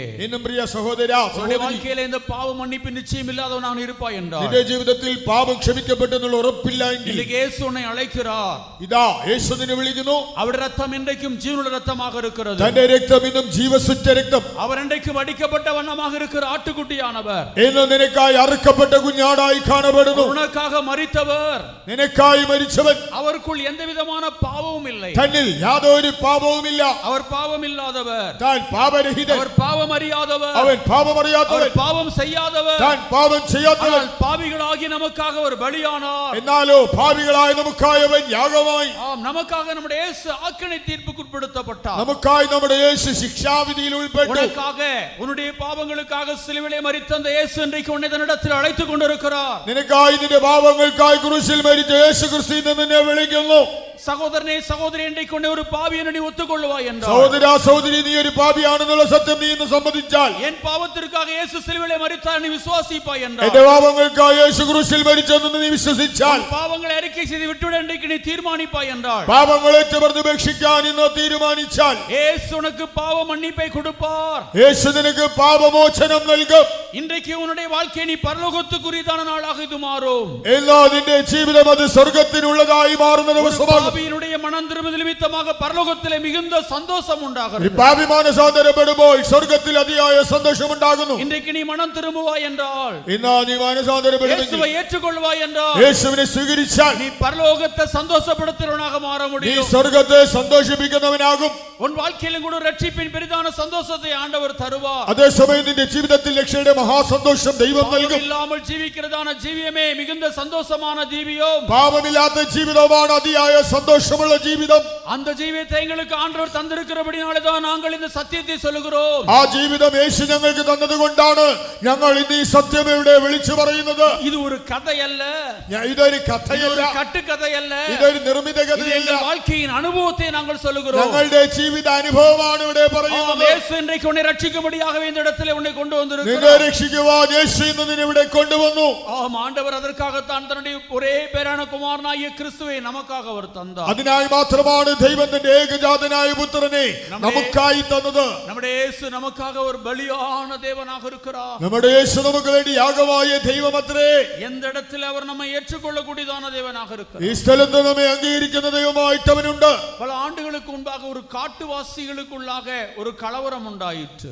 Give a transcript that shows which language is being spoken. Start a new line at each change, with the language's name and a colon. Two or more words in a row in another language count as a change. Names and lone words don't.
Malayalam: എന്നും പ്രിയ സഹോദരാ
Tamil: உன்னுடைய வாழ்க்கையிலே இந்த பாவ மன்னிப்பு நிச்சயம் இல்லாதவனாக இருப்பாய் என்றார்.
Malayalam: നിന്റെ ജീവിതത്തിൽ പാപം ക്ഷമിക്കപ്പെട്ടെന്നുള്ള ഉറപ്പില്ല എങ്കിൽ
Tamil: இன்றைக்கு இயேசு உன்னை அழைக்கிறார்.
Malayalam: ഇതാ യേശു നിന്നെ വിളിക്കുന്നു.
Tamil: அவருடைய ரத்தம் இன்றைக்கும் ஜீவனுள்ள ரத்தமாக இருக்கிறது.
Malayalam: തന്റെ രക്തം ഇന്നും ജീവസുറ്റ രക്തം.
Tamil: அவர் இன்றைக்கும் அடிக்கப்பட்ட வண்ணமாக இருக்கிற ஆட்டுக்குட்டியானவர்.
Malayalam: ഇന്ന് നിനക്കായി അറുക്കപ്പെട്ട കുഞ്ഞാടായി കാണപ്പെടുന്നു.
Tamil: உனக்காக மரித்தவர்,
Malayalam: നിനക്കായി മരിച്ചവൻ.
Tamil: அவருக்குள் எந்த விதமான பாவமும் இல்லை.
Malayalam: തന്നിൽ യാതൊരു പാപവുമില്ല.
Tamil: அவர் பாவம் இல்லாதவர்,
Malayalam: താൻ പാപരഹിതൻ.
Tamil: அவர் பாவம் அறியாதவர்,
Malayalam: അവൻ പാപമറിയാത്തവൻ.
Tamil: அவர் பாவம் செய்யாதவர்.
Malayalam: താൻ പാപം ചെയ്യാത്തവൻ.
Tamil: ஆனால் பாவிகளாகி நமக்காக அவர் பலியானார்.
Malayalam: എന്നാലോ പാപികളായ നമുക്കായി അവൻ യാഗമായി.
Tamil: ஆம், நமக்காக நம்முடைய இயேசு ஆக்கினை தீர்ப்புக்குட்படுத்தப்பட்டார்.
Malayalam: നമുക്കായി നമ്മുടെ യേശു ശിക്ഷാവിധിയിൽ ഉൾപ്പെട്ടു.
Tamil: உனக்காக உன்னுடைய பாவங்களுக்காக சிலுவையிலே மரித்த அந்த இயேசு இன்றைக்கு உன்னை தன்னிடத்தில் அழைத்துக் கொண்டிருக்கிறார்.
Malayalam: നിനക്കായി നിന്റെ പാപങ്ങൾക്കായി ക്രൂശിൽ മരിച്ച യേശു ക്രിസ്തു ഇന്ന് നിന്നെ വിളിക്കുന്നു.
Tamil: சகோதரனே சகோதரி, இன்றைக்கு உன்னை ஒரு பாவி என்று நீ ஒத்துக்கொள்வாய் என்றார்.
Malayalam: സഹോദരാ സഹോദരി, നീ ഒരു പാപിയാണെന്നുള്ള സത്യം നീ ഇന്ന് സമ്മതിച്ചാൽ,
Tamil: என் பாவத்திற்காக இயேசு சிலுவையிலே மரித்தார் நீ விசுவாசிப்பாய் என்றார்.
Malayalam: എന്റെ പാപങ്ങൾക്കായി യേശു ക്രൂശിൽ മരിച്ചെന്ന് നീ വിശ്വസിച്ചാൽ,
Tamil: பாவங்களை அறிக்கை செய்து விட்டுவிட இன்றைக்கு நீ தீர்மானிப்பாய் என்றார்.
Malayalam: പാപങ്ങളെ ഉപേക്ഷിക്കാൻ ഇന്ന് തീരുമാനിച്ചാൽ,
Tamil: இயேசு உனக்கு பாவ மன்னிப்பை கொடுப்பார்.
Malayalam: യേശു നിനക്ക് പാപമോചനം നൽകും.
Tamil: இன்றைக்கு உன்னுடைய வாழ்க்கை நீ பரலோகத்துக்குரியதான நாளாக இது மாறும்.
Malayalam: എല്ലാ നിന്റെ ജീവിതം അത് സ്വർഗ്ഗത്തിനുള്ളതായി മാറുന്ന ദിവസമാണ്.
Tamil: பாவியினுடைய மனம் திரும்புதல் நிமித்தமாக பரலோகத்திலே மிகுந்த சந்தோஷம் உண்டாகிறது.
Malayalam: പാപി മാനസാന്തരപ്പെടുമ്പോൾ സ്വർഗ്ഗത്തിൽ അതിയായ സന്തോഷം ഉണ്ടാകുന്നു.
Tamil: இன்றைக்கு நீ மனம் திரும்புவாய் என்றால்,
Malayalam: ഇന്ന് നീ മാനസാന്തരപ്പെടുമെങ്കിൽ,
Tamil: இயேசுவை ஏற்றுக்கொள்வாய் என்றால்,
Malayalam: യേശുവിനെ സ്വീകരിച്ചാൽ
Tamil: நீ பரலோகத்தை சந்தோஷப்படுத்துறவனாக மாற
Malayalam: നീ
Tamil: முடியும்.
Malayalam: സ്വർഗ്ഗത്തെ സന്തോഷിപ്പിക്കുന്നവനാകും.
Tamil: உன் வாழ்க்கையிலும் கூட ரட்சிப்பின் பெரிதான சந்தோஷத்தை ஆண்டவர் தருவார்.
Malayalam: അതേസമയം നിന്റെ ജീവിതത്തിൽ രക്ഷയുടെ മഹാസന്തോഷം ദൈവം നൽകും.
Tamil: இல்லாமல் ஜீவிக்கிறதான ஜீவியமே மிகுந்த சந்தோஷமான ஜீவியம்.
Malayalam: പാപമില്ലാത്ത ജീവിതമാണ് അതിയായ സന്തോഷമുള്ള ജീവിതം.
Tamil: அந்த ஜீவியத்தை எங்களுக்கு ஆண்டவர் தந்திருக்கிறபடினாலே தான் நாங்கள் இந்த சத்தியத்தை சொல்லுகிறோம்.
Malayalam: ആ ജീവിതം യേശു ഞങ്ങൾക്ക് തന്നതുകൊണ്ടാണ് ഞങ്ങൾ ഇന്ന് ഈ സത്യം ഇവിടെ വിളിച്ചു പറയുന്നത്.
Tamil: இது ஒரு கதை அல்ல,
Malayalam: ഇതൊരു കഥയല്ല,
Tamil: கட்டுக்கதை அல்ல,
Malayalam: ഇതൊരു നിർമ്മിത കഥയല്ല.
Tamil: எங்கள் வாழ்க்கையின் அனுபவத்தை நாங்கள் சொல்லுகிறோம்.
Malayalam: ഞങ്ങളുടെ ജീവിത അനുഭവമാണ് ഇവിടെ പറയുന്നത്.
Tamil: இயேசு இன்றைக்கு உன்னை ரட்சிக்கும்படியாகவே இந்த இடத்திலே உன்னை கொண்டு
Malayalam: നിന്നെ
Tamil: வந்திருக்கிறார்.
Malayalam: രക്ഷിക്കുവാൻ യേശു ഇന്ന് നിന്നെ ഇവിടെ കൊണ്ടുവന്നു.
Tamil: ஆம், ஆண்டவர் அதற்காகத்தான் தன்னுடைய ஒரே பேரான குமாரனாகிய கிறிஸ்துவை நமக்காக அவர் தந்தார்.
Malayalam: അതിനായി മാത്രമാണ് ദൈവം തന്റെ ഏകജാതനായ പുത്രനെ നമുക്കായി തന്നത്.
Tamil: நம்முடைய இயேசு நமக்காக ஒரு பலியான தேவனாக இருக்கிறார்.
Malayalam: നമ്മുടെ യേശു നമുക്ക് വേണ്ടി യാഗമായ ദൈവമത്രേ.
Tamil: எந்த இடத்தில் அவர் நம்மை ஏற்றுக்கொள்ளக்கூடியதான தேவனாக இருக்கிறார்.
Malayalam: ഈ സ്ഥലത്ത് നമ്മെ അംഗീകരിക്കുന്ന ദൈവമായിട്ട് അവനുണ്ട്.
Tamil: பல ஆண்டுகளுக்கு முன்பாக ஒரு காட்டுவாசிகளுக்குள்ளாக ஒரு கலவரம் உண்டாயிற்று.